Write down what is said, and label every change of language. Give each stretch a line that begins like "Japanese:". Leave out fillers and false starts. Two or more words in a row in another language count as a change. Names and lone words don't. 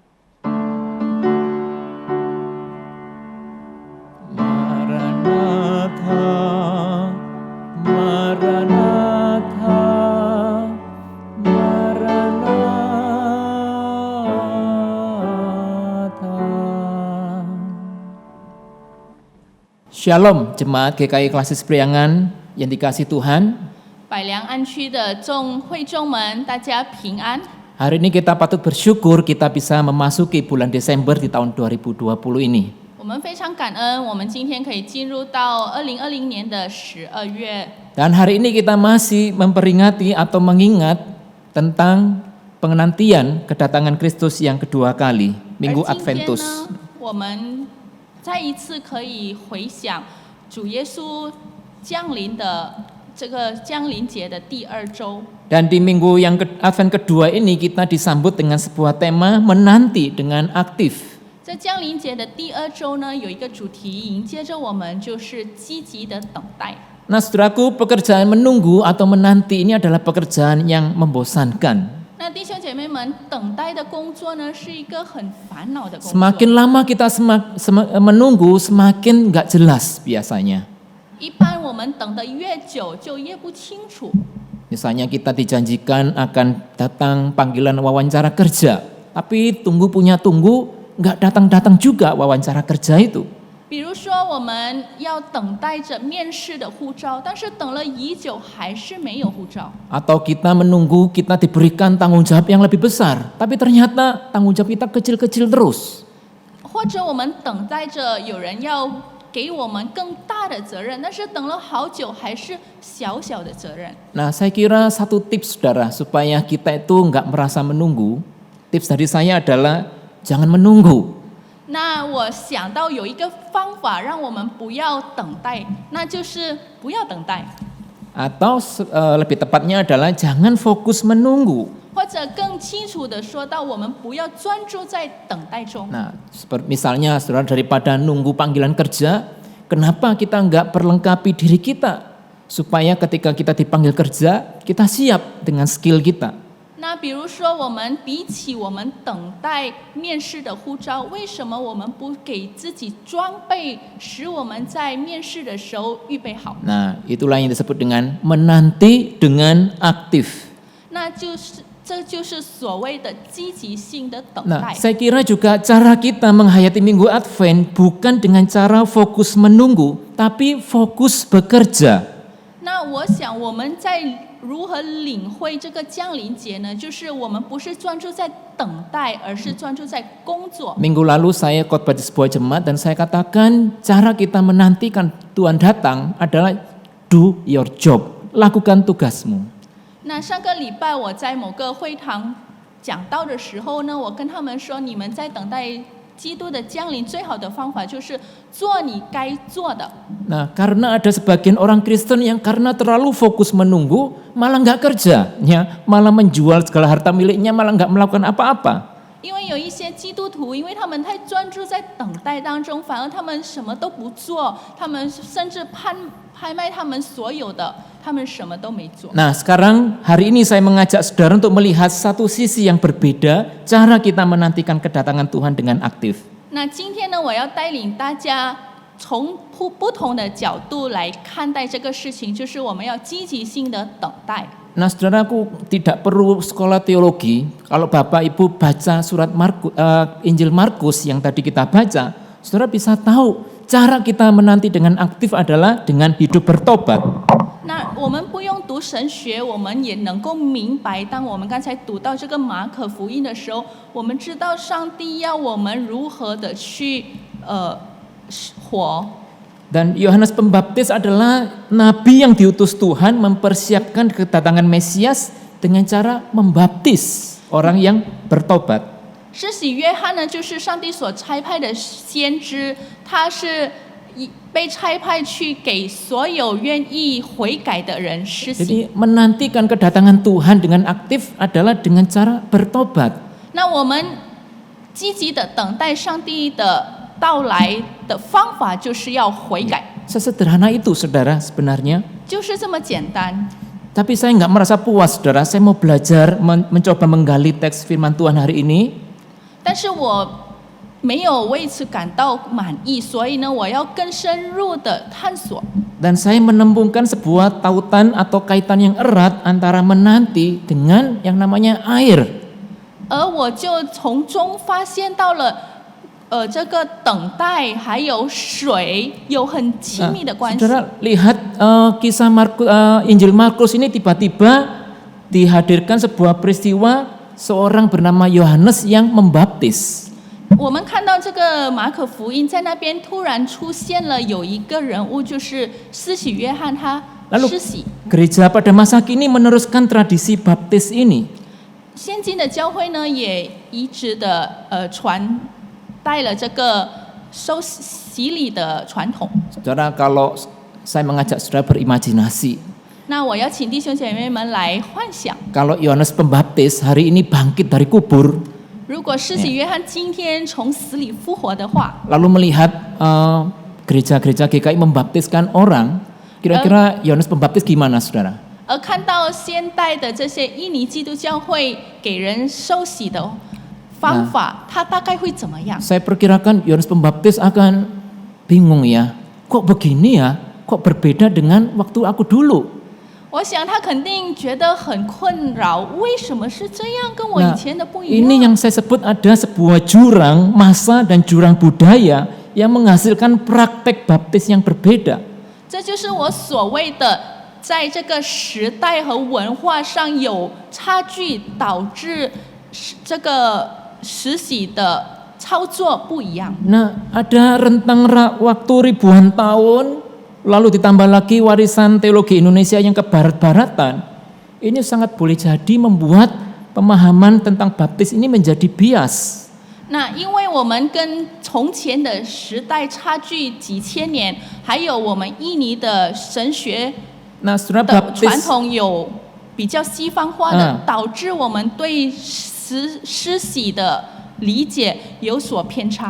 Indonesian: Maranatha, Maranatha, Maranatha. Shalom jemaat GKI Klasis Priangan yang dikasihi Tuhan.
Chinese: 百良安区的众会众们，大家平安。
Indonesian: Hari ini kita patut bersyukur kita bisa memasuki bulan Desember di tahun 2020 ini.
Chinese: 我们非常感恩，我们今天可以进入到2020年的12月。
Indonesian: Dan hari ini kita masih memperingati atau mengingat tentang penantian kedatangan Kristus yang kedua kali, Minggu
Chinese: 而今天 Adventus. 呢，我们再一次可以回想主耶稣降临的这个降临节的第2周。
Indonesian: Dan di minggu yang Advent kedua ini kita disambut dengan sebuah tema menanti dengan aktif.
Chinese: 在降临节的第2周呢，有一个主题迎接着我们，就是积极的等待。
Indonesian: Nah saudaraku, pekerjaan menunggu atau menanti ini adalah pekerjaan yang membosankan.
Chinese: 那弟兄姐妹们，等待的工作呢，是一个很烦恼的工作。
Indonesian: Semakin lama kita menunggu, semakin gak jelas biasanya.
Chinese: 一般我们等得越久，就越不清楚。
Indonesian: Misalnya kita dijanjikan akan datang panggilan wawancara kerja, tapi tunggu gak datang-datang juga wawancara kerja itu.
Chinese: 比如说，我们要等待着面试的护照，但是等了已久还是没有护照。
Indonesian: Atau kita menunggu kita diberikan tanggung jawab yang lebih besar, tapi ternyata tanggung jawab kita kecil-kecil terus.
Chinese: 或者我们等待着有人要给我们更大的责任，但是等了好久还是小小的责任。
Indonesian: Nah saya kira satu tips saudara supaya kita itu nggak merasa menunggu, tips dari saya adalah jangan menunggu.
Chinese: 那我想到有一个方法让我们不要等待，那就是不要等待。
Indonesian: Atau lebih tepatnya adalah jangan fokus menunggu.
Chinese: 或者更清楚的说到，我们不要专注在等待中。
Indonesian: Nah, misalnya saudara daripada nunggu panggilan kerja, kenapa kita nggak perlengkapi diri kita supaya ketika kita dipanggil kerja kita siap dengan skill kita.
Chinese: 那比如说，我们比起我们等待面试的呼召，为什么我们不给自己装备，使我们在面试的时候预备好？
Indonesian: Nah, itulah yang disebut dengan menanti dengan aktif.
Chinese: 这就是所谓的积极性的等
Indonesian: Nah,
Chinese: 待。
Indonesian: saya kira juga cara kita menghayati Minggu Advent bukan dengan cara fokus menunggu, tapi fokus bekerja.
Chinese: 那我想我们在如何领会这个降临节呢？就是我们不是专注在等待，而是专注在工作。
Indonesian: Minggu lalu saya khotbah di sebuah jemaat dan saya katakan cara kita menantikan Tuhan datang adalah
English: do your job,
Indonesian: lakukan tugasmu.
Chinese: 那上个礼拜我在某个会堂讲道的时候呢，我跟他们说，你们在等待基督的降临，最好的方法就是做你该做的。
Indonesian: Nah, karena ada sebagian orang Kristen yang karena terlalu fokus menunggu, malah nggak kerja, ya, malah menjual segala harta miliknya, malah nggak melakukan apa-apa.
Chinese: 因为有一些基督徒，因为他们太专注在等待当中，反而他们什么都不做，他们甚至拍卖他们所有的，他们什么都没做。
Indonesian: Nah, sekarang hari ini saya mengajak saudara untuk melihat satu sisi yang berbeda, cara kita menantikan kedatangan Tuhan dengan aktif.
Chinese: 那今天呢，我要带领大家从不同的角度来看待这个事情，就是我们要积极性的等待。
Indonesian: Nah, saudaraku, tidak perlu sekolah teologi. Kalau Bapak Ibu baca surat Injil Markus yang tadi kita baca, saudara bisa tahu cara kita menanti dengan aktif adalah dengan hidup bertobat.
Chinese: 那我们不用读神学，我们也能够明白，当我们刚才读到这个马可福音的时候，我们知道上帝要我们如何的去活。
Indonesian: Dan Yohanes Pembaptis adalah nabi yang diutus Tuhan mempersiapkan kedatangan Mesias dengan cara membaptis orang yang bertobat.
Chinese: 施洗约翰呢，就是上帝所差派的先知，他是被差派去给所有愿意悔改的人施洗。
Indonesian: Jadi menantikan kedatangan Tuhan dengan aktif adalah dengan cara bertobat.
Chinese: 那我们积极的等待上帝的到来的方法，就是要悔改，
Indonesian: Sesederhana itu, saudara, sebenarnya.
Chinese: 就是这么简单。
Indonesian: Tapi saya nggak merasa puas, saudara. Saya mau belajar, mencoba menggali teks firman Tuhan hari ini.
Chinese: 但是我没有为此感到满意，所以呢，我要更深入的探索。
Indonesian: Dan saya menemukan sebuah tautan atau kaitan yang erat antara menanti dengan yang namanya air.
Chinese: 而我就从中发现到了，这个等待还有水有很亲密的关系。
Indonesian: Saudara lihat kisah Injil Markus ini tiba-tiba dihadirkan sebuah peristiwa seorang bernama Yohanes yang membaptis.
Chinese: 我们看到这个马可福音在那边突然出现了有一个人物，就是施洗约翰，他
Indonesian: Lalu
Chinese: 施洗。
Indonesian: gereja pada masa kini meneruskan tradisi baptis ini.
Chinese: 现今的教会呢，也一直的传带了这个受洗礼的传统。
Indonesian: Saudara, kalau saya mengajak saudara berimajinasi,
Chinese: 那我要请弟兄姐妹们来幻想，
Indonesian: kalau Yohanes Pembaptis hari ini bangkit dari kubur,
Chinese: 如果施洗约翰今天从死里复活的话，
Indonesian: lalu melihat gereja-gereja GKI membaptiskan orang, kira-kira Yohanes Pembaptis gimana, saudara?
Chinese: 而看到现代的这些印尼基督教会给人受洗的方法，他大概会怎么样？
Indonesian: Saya perkirakan Yohanes Pembaptis akan bingung ya, kok begini ya, kok berbeda dengan waktu aku dulu.
Chinese: 我想他肯定觉得很困扰，为什么是这样，跟我以
Indonesian: Nah,
Chinese: 前的不一
Indonesian: ini
Chinese: 样？
Indonesian: yang saya sebut ada sebuah jurang masa dan jurang budaya yang menghasilkan praktek baptis yang berbeda.
Chinese: 这就是我所谓的，在这个时代和文化上有差距，导致这个实洗的操作不一样。
Indonesian: Nah, ada rentang waktu ribuan tahun, lalu ditambah lagi warisan teologi Indonesia yang kebarat-baratan. Ini sangat boleh jadi membuat pemahaman tentang baptis ini menjadi bias.
Chinese: 那因为我们跟从前的时代差距几千年，还有我们印尼的神学
Indonesian: Nah, saudara
Chinese: 的传
Indonesian: baptis
Chinese: 统有比较西方化的，导致我们对施洗的理解有所偏差。